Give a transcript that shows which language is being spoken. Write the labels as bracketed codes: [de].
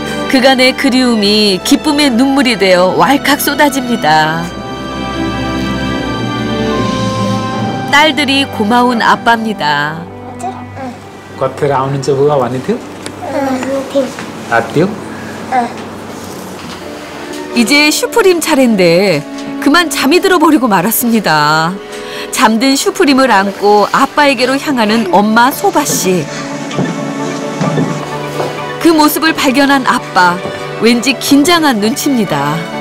[ko] 그간의 그리움이 기쁨의 눈물이 되어 왈칵 쏟아집니다. 딸들이 고마운 아빠입니다. [ne] कतिखेर आउनुहुन्छ बुवा भन्ने थियो? आत्यो? [ko] 이제 슈프림 차례인데 그만 잠이 들어버리고 말았습니다. 잠든 슈프림을 안고 아빠에게로 향하는 엄마 소바씨. 그 모습을 발견한 아빠, 왠지 긴장한 눈치입니다.